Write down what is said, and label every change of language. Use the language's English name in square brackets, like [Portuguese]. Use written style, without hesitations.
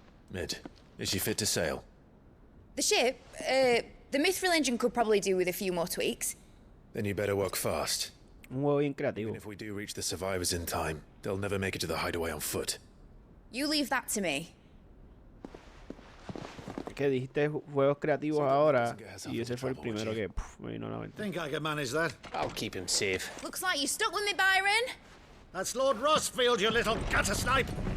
[English] Mid, is she fit to sail? The ship, the mithril engine could probably do with a few more tweaks. Then you better work fast. [Spanish] Un juego bien creativo. [English] Even if we do reach the survivors in time, they'll never make it to the hideaway on foot. You leave that to me. [Spanish] Que dijiste juegos creativos ahora y ese fue el primero que me vino a la mente. [English] Think I can manage that? I'll keep him safe. Looks like you stuck with me, Byron. That's Lord Rossfield, you little gutter snipe!